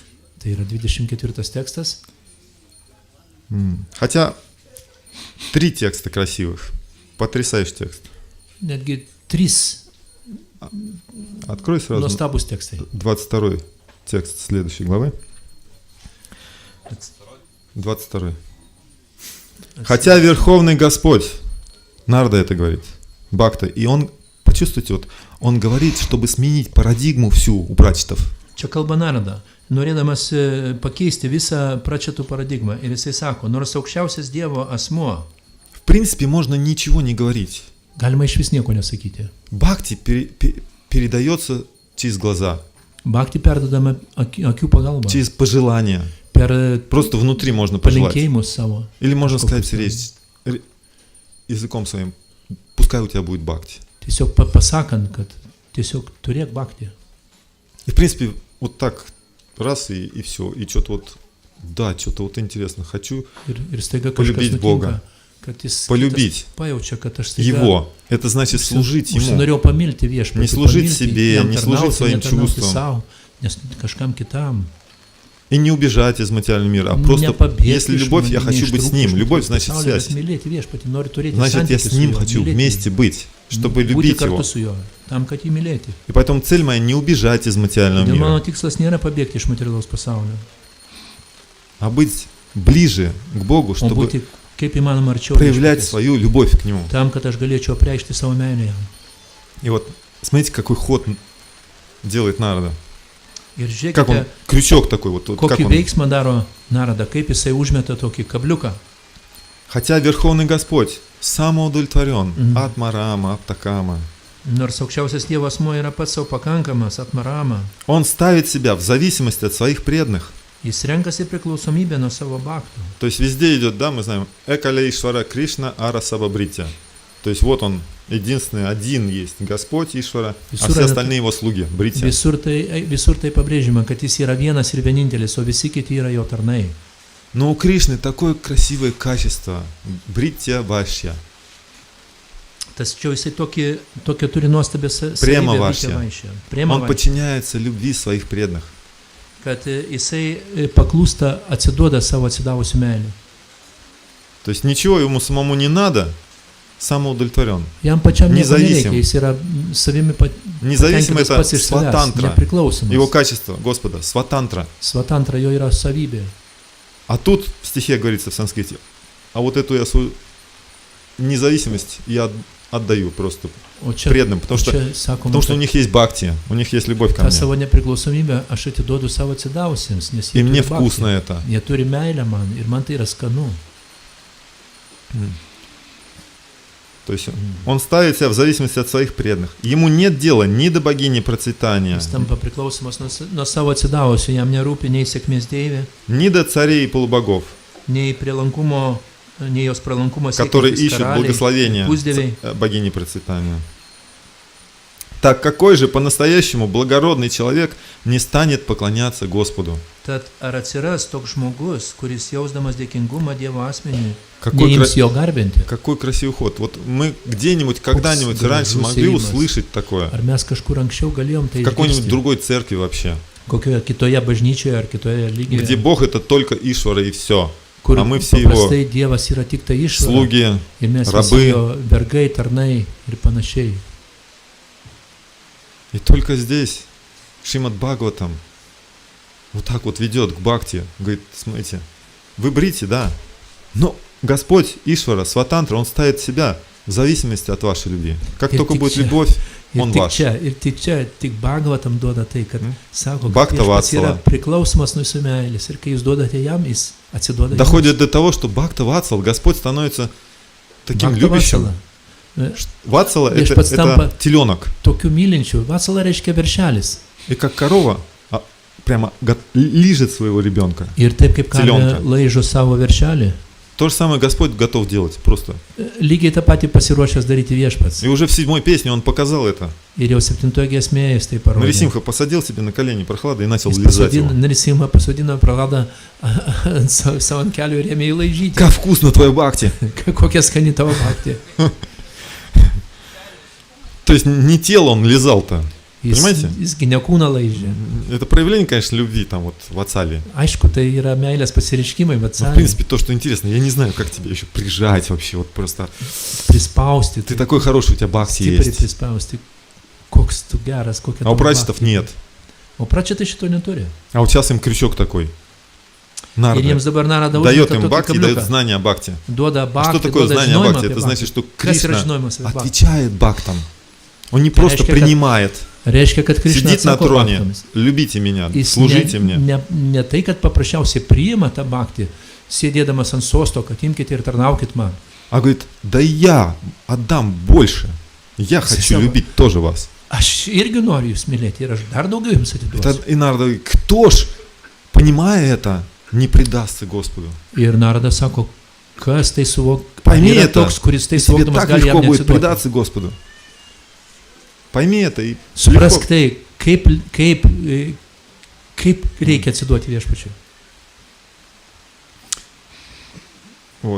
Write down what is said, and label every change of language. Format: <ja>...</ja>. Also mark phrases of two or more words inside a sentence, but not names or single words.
<lt>Tai yra 24 tekstas.</lt> <ru>Хотя 3 текста красивых. Потрясающий текст.</ru> <lt>Netgi 3</lt> <ru>Открой сразу</ru> <lt>nuostabus tekstai.</lt> <ru>22 текст следующей главы. 22. Хотя Верховный Господь, Нарда это говорит, Бхакта, и он, почувствуйте, вот, он говорит, чтобы сменить парадигму всю у прачетов.</ru> <lt>Čia kalba Narada, norėdamas pakeisti visą pračetų paradigmą. Ir jisai sako, nors aukščiausias Dievo asmuo,</lt> <ru>В принципе, можно ничего не говорить.</ru> <lt>galima iš vis nieko nesakyti.</lt> <ru>Бхакти передается через глаза,</ru> <lt>Bhakti perdodama akių pagalba,</lt> <ru>через пожелания.</ru> <lt>per</lt> <ru>Просто внутри можно пожелать.</ru> <lt>palinkėjimus savo.</lt> <ru>Или можно сказать</ru> <lt>Kažkokius</lt> <ru>речь языком своим, пускай у тебя будет бхакти.</ru> <lt>Tiesiog pasakant, kad tiesiog turėk bhakti.</lt> <ru>И в принципе, вот так раз и все. И что-то вот, да, что-то вот интересно. Хочу</ru> <lt>Ir staiga kažkas</lt> <ru>Полюбить</ru> <lt>nutinka,</lt> <ru>Бога.</ru> <lt>kad jis</lt> <ru>Полюбить</ru> <lt>kitas pajaučia, kad aš staiga</lt> <ru>Его. Это значит служить Ему.</ru> <lt>užsinorėjau pamilti viešpatį.</lt> <ru>Не служить</ru> <lt>pamilti,</lt> <ru>себе,</ru> <lt>jam</lt> <ru>не служить</ru> <lt>tarnauti,</lt> <ru>своим</ru> <lt>netarnauti</lt> <ru>чувствам.</ru> <lt>savo, nes kažkam kitam.</lt> <ru>И не убежать из материального мира, а просто, если любовь, я хочу быть с Ним. Любовь значит связь.</ru> <lt>Mylėti viešpatį, noriu turėti</lt> <ru>Значит, я</ru> <lt>santykius</lt> <ru>с</ru> <lt>su</lt> <ru>Ним</ru> <lt>juo,</lt> <ru>хочу</ru> <lt>mylėti</lt> <ru>вместе быть, чтобы</ru> <lt>jį, būti</lt> <ru>любить Его.</ru> <lt>kartu su juo, tam, kad jį mylėti.</lt> <ru>И поэтому цель моя не убежать из материального</ru> <lt>Dėl mano</lt> <ru>мира,</ru> <lt>tikslas nėra pabėgti iš materialaus pasaulio,</lt> <ru>а быть ближе к Богу,</ru> <lt>o</lt> <ru>чтобы</ru> <lt>būti kaip įmanoma arčiau</lt> <ru>проявлять</ru> <lt>viešpaties,</lt> <ru>свою любовь к Нему.</ru> <lt>tam, kad aš galėčiau apreikšti savo meilę jam.</lt> <ru>И вот, смотрите, какой ход делает Нарада.</ru> <lt>Ir</lt> <ru>Как он,</ru> <lt>žiūrėkite,</lt> <ru>крючок такой, вот как</ru> <lt>kokį</lt> <ru>он.</ru> <lt>veiksmą daro Narada, kaip jisai užmeta tokį kabliuką.</lt> <ru>Хотя Верховный Господь самоудовлетворен, Мгм. Атмарама, Аптакама,</ru> <lt>Nors aukščiausias Dievo asmuo yra pats savo pakankamas, atmarama,</lt> <ru>он ставит себя в зависимости от своих преданных.</ru> <lt>jis renkasi priklausomybę nuo savo bhaktų.</lt> <ru>То есть везде идет, да, мы знаем,</ru> <bn>একলে ঈশ্বর কৃষ্ণ আর সব ভৃত্য.</bn> <ru>То есть вот он, единственный, один есть Господь Ишвара, а Исура все это- остальные его слуги, Бритя.</ru> <lt>Visur tai pabrėžima, kad jis yra vienas ir vienintelis, o visi kiti yra jo tarnai.</lt> <ru>Но у Кришны такое красивое качество, Бритя Вашья.</ru> <lt>Tačiau jisai tokia turi nuostabę Prema savybę, vašja. vaišę. Priema</lt> <ru>Он</ru> <lt>vašja.</lt> <ru>подчиняется любви своих преданных.</ru> <lt>Kad jisai paklūsta, atsiduoda savo atsidavusių meilį.</lt> <ru>То есть ничего ему самому не надо, самоудовлетворен.</ru> <lt>Jam pačiam nieko</lt> <ru>Независим.</ru> <lt>nereikia, jis yra savimi</lt> <ru>Независимо</ru> <lt>patenkintas</lt> <ru>это</ru> <lt>pats iš savęs,</lt> <ru>сватантра, его</ru> <lt>nepriklausomas.</lt> <ru>качество, Господа, сватантра.</ru> <lt>Svatantra jo yra savybė.</lt> <ru>А тут в стихе говорится в санскрите, а вот эту я свою независимость я отдаю просто</ru> <lt>O čia,</lt> <ru>преданным, потому что у</ru> <lt>sakoma,</lt> <ru>них есть бхакти, у них есть любовь ко</ru> <lt>tą</lt> <ru>мне.</ru> <lt>savo nepriklausomybę aš atiduodu savo atsidavusiems, nes</lt> <ru>И</ru> <lt>jie</lt> <ru>мне</ru> <lt>turi</lt> <ru>вкусно</ru> <lt>bhaktį.</lt> <ru>это.</ru> <lt>Jie turi meilę man ir man tai yra skanu.</lt> <ru>То есть он ставит себя в зависимости от своих преданных. Ему нет дела ни до богини процветания,</ru> <lt>Jis tampa priklausomas nuo savo atsidavusių, jam nerūpi nei sėkmės deivė,</lt> <ru>ни до царей и полубогов,</ru> <lt>nei prielankumo, nei jos pralankumo</lt> <ru>которые</ru> <lt>siekiantys</lt> <ru>ищут</ru> <lt>karaliai,</lt> <ru>благословения</ru> <lt>pusdieviai.</lt> <ru>богини процветания. Так какой же по-настоящему благородный человек не станет поклоняться Господу?</ru> <lt>Tad ar atsiras toks žmogus, kuris jausdamas dėkingumą Dievo asmeniui,</lt> <ru>Какой,</ru> <lt>neims jo garbinti?</lt> <ru>какой красивый ход. Вот мы где-нибудь, когда-нибудь раньше могли услышать такое.</ru> <lt>Ar mes kažkur anksčiau galėjom tai</lt> <ru>В какой-нибудь</ru> <lt>išgirsti?</lt> <ru>другой церкви вообще.</ru> <lt>Kokioje kitoje bažnyčioje ar kitoje</lt> <ru>Где</ru> <lt>lygyje,</lt> <ru>Бог это только Ишвара и все.</ru> <lt>kur</lt> <ru>А мы все его</ru> <lt>paprastai Dievas yra tik tai išvara</lt> <ru>слуги,</ru> <lt>ir mes visi</lt> <ru>рабы.</ru> <lt>jo vergai, tarnai ir panašiai.</lt> <ru>И только здесь Шримад Бхагаватам вот так вот ведет к бхакти. Говорит, смотрите, вы брите, да, но Господь Ишвара, Сватантра, Он ставит себя в зависимости от вашей любви. Как И только</ru> <lt>tik</lt> <ru>будет</ru> <lt>čia-</lt> <ru>любовь, Он ваш.</ru> <lt>Ir tik Bhagavatam duoda tai, kad sako, kad Bhakta viešpats yra Vatsala. priklausomas nuo jūsų meilės ir kai jūs duodate jam, jis atsiduoda jums.</lt> <ru>Доходит до того, что Бхакта Ватсал, Господь становится таким</ru> <lt>Bhakta</lt> <ru>любящим.</ru> <lt>Vatsala.</lt> <ru>Ватсала это,</ru> <lt>Viešpats tampa-</lt> <ru>это теленок.</ru> <lt>Tokių mylinčių. Vatsala reiškia veršelis.</lt> <ru>И как корова прямо лижет своего ребенка.</ru> <lt>Ir taip kaip karvė</lt> <ru>Telenka.</ru> <lt>laižo savo veršelį,</lt> <ru>То же самое Господь готов делать просто.</ru> <lt>lygiai tą patį pasiruošęs daryti viešpats.</lt> <ru>И уже в 7-й песне Он показал это.</ru> <lt>Ir jau 7 giesmėje jis tai parodė.</lt> <ru>Нарисимха посадил себе на колени Прохлада и начал</ru> <lt>Jis</lt> <ru>лизать его.</ru> <lt>Narisimha pasodino Prahladą ant savo ant kelių ir ėmė jį laižyti.</lt> <ru>Как вкусно твоя бхакти!</ru> <lt>Kokia skani tavo bhaktė.</lt> <ru>То есть не тело он лизал-то. Понимаете?</ru> <lt>Jisgi ne kūną laižė.</lt> <ru>Это проявление, конечно, любви там вот в Ватсале.</ru> <lt>Aišku, tai yra meilės pasireiškimai,</lt> <ru>Но, в</ru> <lt>Vatsalė.</lt> <ru>принципе, то, что интересно, я не знаю, как тебя еще прижать вообще. Вот просто</ru> <lt>Prispausti,</lt> <ru>ты такой хороший, у тебя бхакти</ru> <lt>stipriai</lt> <ru>есть.</ru> <lt>prispausti. Koks tu geras, kokia</lt> <ru>А у</ru> <lt>tavo</lt> <ru>прачетов</ru> <lt>bhaktė.</lt> <ru>нет.</ru> <lt>O pračetai šito neturi.</lt> <ru>А вот сейчас им крючок такой.</ru> <lt>Ir</lt> <ru>Нарда</ru> <lt>jiems dabar Narada</lt> <ru>дает</ru> <lt>užmeta</lt> <ru>им</ru> <lt>tokį</lt> <ru>бхакти, дает</ru> <lt>kabliuką.</lt> <ru>знание о бхакти.</ru> <lt>Duoda</lt> <ru>А что</ru> <lt>bhaktį,</lt> <ru>такое</ru> <lt>duoda</lt> <ru>знание о</ru> <lt>žinojimą</lt> <ru>бхакти?</ru> <lt>apie</lt> <ru>Это значит,</ru> <lt>bhaktį.</lt> <ru>что</ru> <lt>Kas yra</lt> <ru>Кришна</ru> <lt>žinojimas apie bhaktį?</lt> <ru>отвечает бхактам. Он не просто</ru> <lt>reiškia, kad-</lt> <ru>принимает.</ru> <lt>Reiškia, kad Krishna</lt> <ru>Сидит на</ru> <lt>atsako</lt> <ru>троне.</ru> <lt>bhaktams.</lt> <ru>Любите меня,</ru> <lt>Jis</lt> <ru>служите мне.</ru> <lt>ne tai, kad paprasčiausiai priima tą bhaktį, sėdėdamas ant sosto, kad imkite ir tarnaukit man.</lt> <ru>А говорит, да я отдам больше. Я хочу Сама. любить тоже вас.</ru> <lt>Aš irgi noriu jūs mylėti ir aš dar daugiau jums</lt> <ru>Это</ru> <lt>atiduosiu.</lt> <ru>и Нарда говорит, кто ж, понимая это, не предастся Господу?</ru> <lt>Ir Narada sako, kas tai suvok.</lt> <ru>Пойми</ru> <lt>Yra</lt> <ru>это,</ru> <lt>toks, kuris tai</lt> <ru>и тебе</ru> <lt>suvokdamas</lt> <ru>так</ru> <lt>gali jam</lt> <ru>легко будет</ru> <lt>neatsiduoti.</lt> <ru>предаться Господу. Пойми это и</ru> <lt>Suprask</lt> <ru>легко.</ru> <lt>tai, kaip reikia atsiduoti viešpačiui.</lt> <ru>Вот.</ru>